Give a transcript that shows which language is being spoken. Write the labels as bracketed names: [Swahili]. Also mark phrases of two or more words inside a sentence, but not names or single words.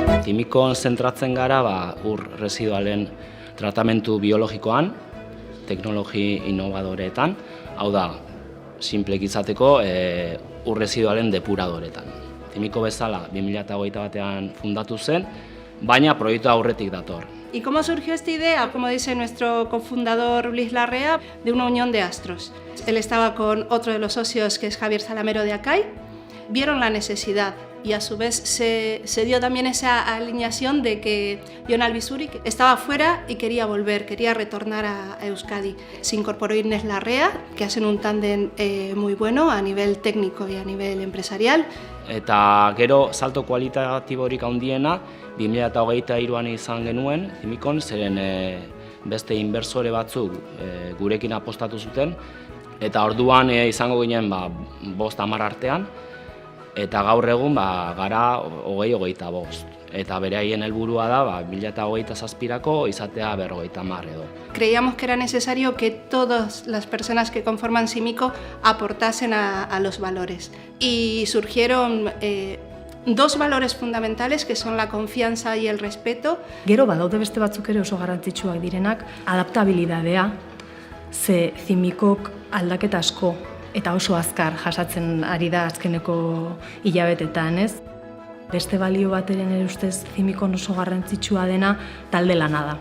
[Basque] Cimikon zentratzen gara ur residualen tratamentu biologikoan, teknologi inovadoreetan, hau da, sinplek izateko ur residualen depuradoretan. Cimiko bezala 2021 batean fundatu zen, baina proiektua aurretik dator. [Spanish] ¿Y cómo surgió esta idea? Como dice nuestro cofundador Luis Larrea, de una unión de astros. Él estaba con otro de los socios, que es Javier Zalamero de Acay, vieron la necesidad y a su vez se dio también esa alineación de que Jon Albizuri estaba fuera y quería volver, quería retornar a Euskadi. Se incorporó Inés Larrea, que hacen un tándem muy bueno a nivel técnico y a nivel empresarial. [Basque] Eta gero salto kualitatiborik handiena 2023an izan genuen Cimikon, zeren beste inbertsore batzuk gurekin apostatu zuten, eta orduan izango ginen 5-10 artean, eta gaur egun gara 20-25. Eta beraien helburua da 2027rako izatea 50 edo. [Spanish] Creíamos que era necesario que todas las personas que conforman Cimico aportasen a los valores. Y surgieron dos valores fundamentales, que son la confianza y el respeto. [Basque] Gero badaude beste batzuk ere oso garrantzitsuak direnak, adaptabilidadea, ze Cimikok aldaketa asko eta oso azkar jasatzen ari da azkeneko hilabetetan, ez? Beste balio bat ere ustez Cimikon oso garrantzitsua dena talde lana da.